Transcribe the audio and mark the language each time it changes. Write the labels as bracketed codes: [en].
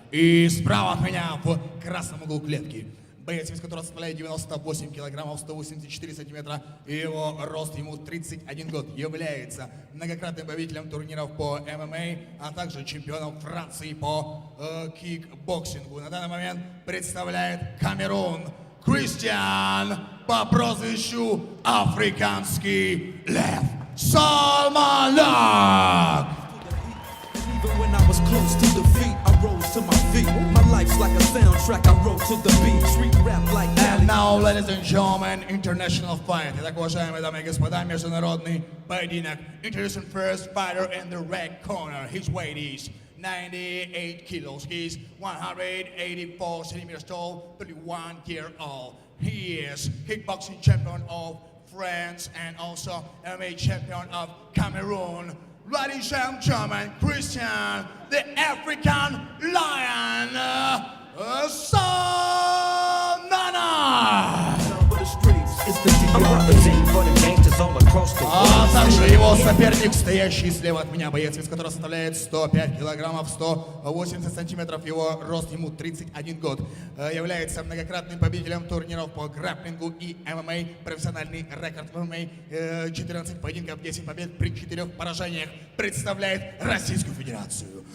[ru] И справа от меня в красном углу клетки боец, вес которого составляет 98 килограммов, 184 сантиметра, и его рост, ему 31 год, является многократным победителем турниров по ММА, а также чемпионом Франции по кикбоксингу. На данный момент представляет Камерун Кристиан по прозвищу Африканский Лев Салманак. [en] Even when I was close to defeat, I rose to my feet. My life's like a soundtrack, I wrote to the beat. Street rap like And now, ladies and gentlemen, international fight. [ru] Итак, уважаемые дамы и господа, международный поединок. [en] Introducing first fighter in the red corner. His weight is 98 kilos. He's 184 centimeters tall, 31 years old. He is kickboxing champion of France and also MMA champion of Cameroon. Ladies and gentlemen, Christian, the African Lion, Salmana. I'm representing for the gangsters all across the world. [ru] также его соперник, стоящий слева от меня, боец, вес которого составляет 105 килограммов, 180 сантиметров, его рост, ему 31 год, является многократным победителем турниров по грэпплингу и ММА, профессиональный рекорд в ММА, 14 поединков, 10 побед при 4 поражениях, представляет Российскую Федерацию.